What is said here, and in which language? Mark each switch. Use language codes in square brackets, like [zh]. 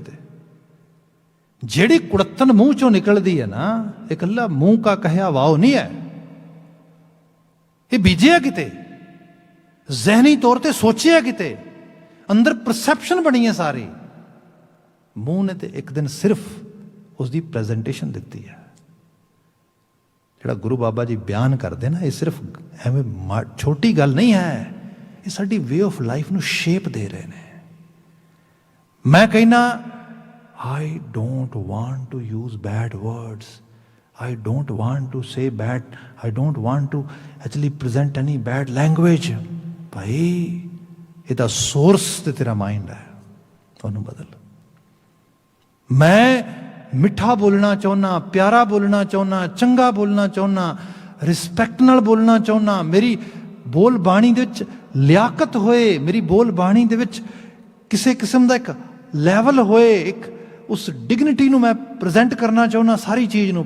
[pa] ਤੇ ਜਿਹੜੀ ਕੁੜੱਤਨ ਮੂੰਹ ਚੋਂ ਨਿਕਲਦੀ ਹੈ ਨਾ, ਇਹ ਇਕੱਲਾ ਮੂੰਹ ਕਾ ਕਹਿਆ ਵਾਓ ਨਹੀਂ ਹੈ, ਇਹ ਬੀਜਿਆ ਕਿਤੇ, ਜ਼ਹਿਨੀ ਤੌਰ ਤੇ ਸੋਚਿਆ ਕਿਤੇ, ਅੰਦਰ ਪਰਸੈਪਸ਼ਨ ਬਣੀ ਹੈ ਸਾਰੀ। ਮੂੰਹ ਨੇ ਤੇ ਇੱਕ ਦਿਨ ਸਿਰਫ ਉਸ ਦੀ ਪ੍ਰੈਜੈਂਟੇਸ਼ਨ ਦਿੱਤੀ ਹੈ। ਜਿਹੜਾ ਗੁਰੂ ਬਾਬਾ ਜੀ ਬਿਆਨ ਕਰਦੇ ਨਾ, ਇਹ ਸਿਰਫ ਐਵੇਂ ਛੋਟੀ ਗੱਲ ਨਹੀਂ ਹੈ, ਇਹ ਸਾਡੀ ਵੇ ਆਫ ਲਾਈਫ ਨੂੰ ਸ਼ੇਪ ਦੇ ਰਹੇ ਨੇ। ਮੈਂ ਕਹਿੰਦਾ [en] I don't want to use bad words. I don't want to say bad. I don't want to actually present any bad language. [pa] ਭਾਈ ਇਹਦਾ ਸੋਰਸ ਤੇ ਤੇਰਾ ਮਾਈਂਡ ਹੈ, ਉਹਨੂੰ ਬਦਲ। ਮੈਂ ਮਿੱਠਾ ਬੋਲਣਾ ਚਾਹੁੰਦਾ, ਪਿਆਰਾ ਬੋਲਣਾ ਚਾਹੁੰਦਾ, ਚੰਗਾ ਬੋਲਣਾ ਚਾਹੁੰਦਾ, ਰਿਸਪੈਕਟ ਨਾਲ ਬੋਲਣਾ ਚਾਹੁੰਦਾ, ਮੇਰੀ ਬੋਲ ਬਾਣੀ ਦੇ ਵਿੱਚ ਲਿਆਕਤ ਹੋਏ, ਮੇਰੀ ਬੋਲ ਬਾਣੀ ਦੇ ਵਿੱਚ ਕਿਸੇ ਕਿਸਮ ਦਾ ਇੱਕ ਲੈਵਲ ਹੋਏ, ਇੱਕ ਉਸ ਡਿਗਨਿਟੀ ਨੂੰ ਮੈਂ ਪ੍ਰੈਜ਼ੈਂਟ ਕਰਨਾ ਚਾਹੁੰਦਾ ਸਾਰੀ ਚੀਜ਼ ਨੂੰ।